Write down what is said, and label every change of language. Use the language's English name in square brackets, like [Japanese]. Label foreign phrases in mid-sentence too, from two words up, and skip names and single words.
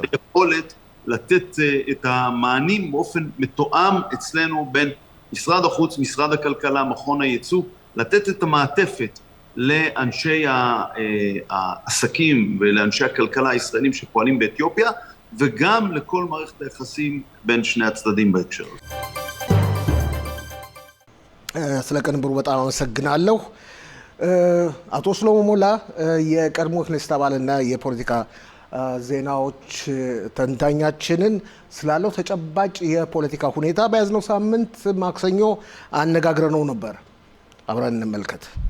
[Hebrew] את היכולת לתת את המענים באופן מתואם אצלנו בין משרד החוץ, משרד הכלכלה, מכון הייצוא, לתת את המעטפת לאנשי העסקים ולאנשי הכלכלה הישראלים שפועלים באתיופיה, וגם לכל מערכת היחסים בין שני הצדדים בהקשר הזה. [Amharic] ስለቀንብሩ በጣም አመሰግናለሁ። አቶ ሽሎሞ ሞላ የቀድሞ ክኔስት አባልና የፖለቲካ ዜናዎች ተንታኛችንን ስላለው ተጨባጭ የፖለቲካ ሁኔታ በያዝነው ሳምንት ማክሰኞ አነጋግረነው ነበር። አብረን እንመልከት።